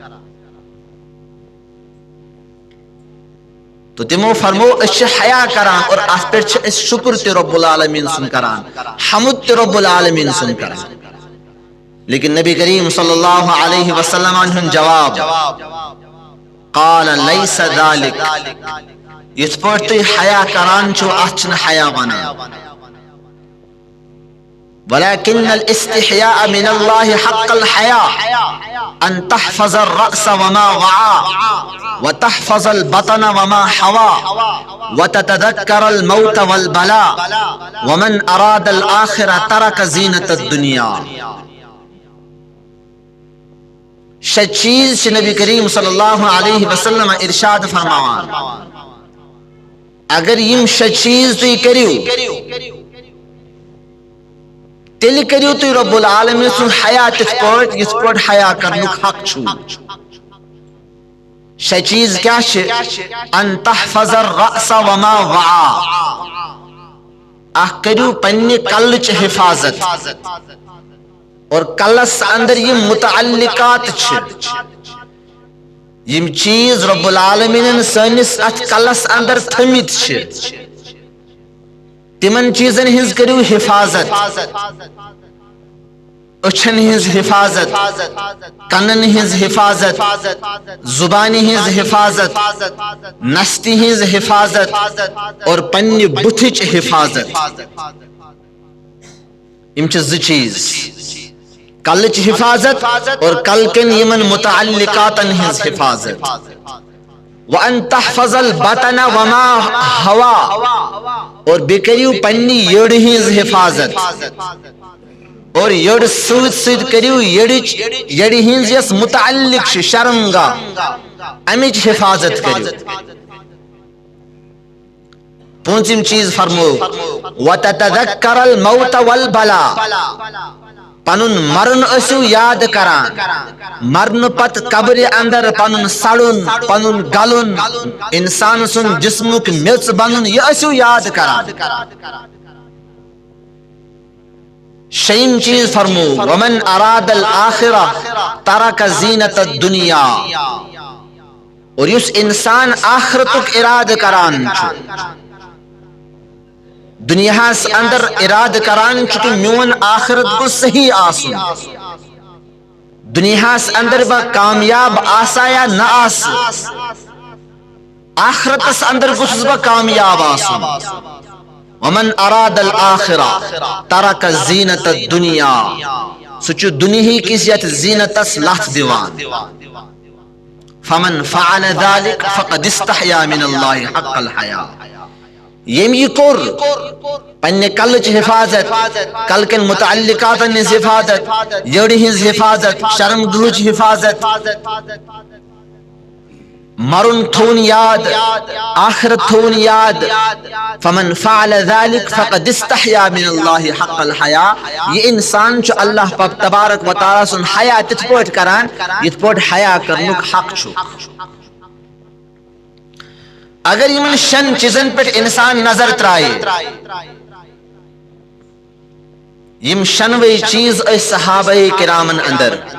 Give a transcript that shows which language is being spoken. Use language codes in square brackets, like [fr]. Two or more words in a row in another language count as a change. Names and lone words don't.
[ks] تو تمو فرمو أسۍ چھِ حیا کران اور اتھ پٮ۪ٹھ چھِ أسۍ شکر تہِ رب العالمین سُنٛد کران حمد تہِ رب العالمین سُنٛد کران لیکن نبی کریم [ar] صلی اللہ علیہ وسلم [ks] ہُنٛد جواب [ar] قال لیس ذلک [ks] یِتھ پٲٹھۍ تُہۍ حیا کران چھِو اتھ چھِنہٕ حیا ونان [ar] ولكن الاستحياء من الله حق الحياء أن تحفظ الرأس وما وعى وتحفظ البطن وما حوى وتتذكر الموت والبلاء ومن أراد الآخرة ترك زينة الدنيا [ks] شہ چیز نبی کریم صلی اللہ علیہ وسلم ارشاد فرماوان اگر یم شہ چیز تُہۍ کٔرِو تیٚلہِ کٔرِو تُہۍ رب العالمین سُنٛد حیا تِتھ پٲٹھۍ یِتھ پٲٹھۍ حیا کرنُک حق چھُ شہ چیز کیٛاہ چھِ ان [ar] تحفظ الرأس وما وعى [ks] اکھ کٔرِو پننہِ کلٕچ حفاظت اور کلس اندر یم متعلقات چھِ یم چیز رب العالمین سٲنِس اتھ کلس اندر تھٲمٕتۍ چھِ تمن چیزن ہنز کریو حفاظت أچھن ہنز حفاظت کنن ہنز حفاظت زبان ہنز حفاظت نستی ہنز حفاظت اور پننہِ بُتھِچ حفاظت یم چھِ زٕ چیز کلٕچ حفاظت اور کل کٮ۪ن یمن متعلقاتن ہنز حفاظت [ar] وَأَن تَحْفَظَ الْبَطَنَ وَمَا هَوَى [ks] اور بیٚیہِ کٔرِو پننہِ یٔڑ ہنز حفاظت اور یٔڑ سۭتۍ سۭتۍ کٔرِو یٔڑِ ہنز یۄس متعلق چھِ شرمگاہ امِچ حفاظت کٔرِو پوٗنٛژِم چیٖز فرمو [ar] وَتَتَذَكَّرَ الْمَوْتَ وَالْبَلَا [ks] پنُن مرن ٲسِو یاد کران مرنہٕ پتہٕ قبرِ اندر پنُن سڑُن پنُن گلُن انسان سُنٛد جسمُک میٚژ بنُن یہِ ٲسِو یاد کران شیٚیِم چیٖز فرمو [ar] ومن اراد الآخرة ترک زینت الدنیا [ks] اور یُس انسان آخرتُک ارادٕ کران چھُ دنیاہس اندر ارادٕ کران چھُ کہِ میون آخرت گوٚژھ صحیح آسُن دنیاہس اندر بہٕ کامیاب آسا یا نہ آسہٕ آخرتس اندر گوٚژھُس بہٕ کامیاب آسُن [ar] ومن اراد الآخرہ ترک زینت الدنیا، [ks] سچ دنیا کس یت زینتس لت دیوان. [ar] فمن فعل ذلك فقد استحیا من اللہ حق الحیا. [ks] یم یہ کور پنہ کلچ حفاظت، کل کن متعلقات ہز حفاظت، جڑی ہز حفاظت، شرم گہچ حفاظت، مرن تھون یاد، آخرت تھون یاد. [ar] فمن فعل ذلك فقد استحیا من اللہ حق الحیا. [ks] یہ انسان چھ اللہ تبارک و تعالی سن حیا تت پوٹ کران یت پوٹ حیا کرنک حق چھ. اگر یمن شن چیزن پہ انسان نظر ترائے، یم شنوی چیز اس صحابہ کرامن اندر،